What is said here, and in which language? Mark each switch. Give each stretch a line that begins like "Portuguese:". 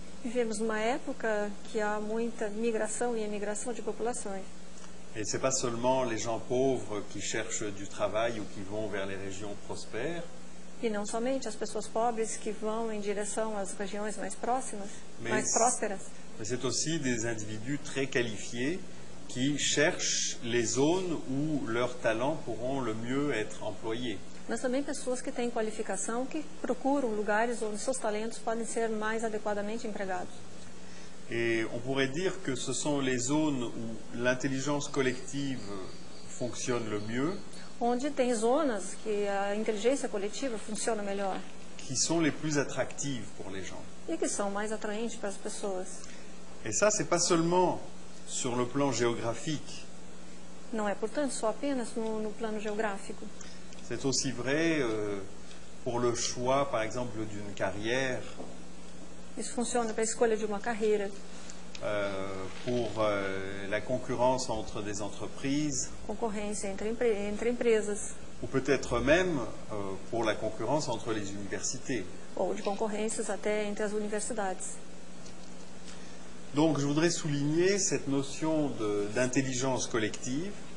Portuguese: Vivemos numa época que há muita migração e emigração de populações.
French: Et ce n'est pas seulement les gens pauvres qui cherchent du travail ou qui vont vers les régions prospères,
Portuguese: E não somente as pessoas pobres que vão em direção às regiões mais próximas, Mas- mais prósperas,
French: mais c'est aussi des individus très qualifiés qui cherchent les zones où leurs talents pourront le mieux être employés.
Portuguese: mas também pessoas que têm qualificação, que procuram lugares onde seus talentos podem ser mais adequadamente empregados.
French: Et on pourrait dire que ce sont les zones où l'intelligence collective fonctionne le mieux,
Portuguese: Onde tem zonas que a inteligência coletiva funciona melhor
French: qui sont les plus attractives pour les gens.
Portuguese: e que são mais atraentes para as pessoas.
French: Et ça, c'est pas seulement sur le plan géographique,
Portuguese: Não é, portanto, só apenas no plano geográfico.
French: c'est aussi vrai pour le choix, par exemple, d'une carrière,
Portuguese: Isso funciona para a escolha de uma carreira,
French: pour la concurrence entre des entreprises,
Portuguese: concorrência entre empresas,
French: ou peut-être même pour la concurrence entre les universités.
Portuguese: ou de concorrências até entre as universidades.
French: Donc je voudrais souligner cette notion d'intelligence collective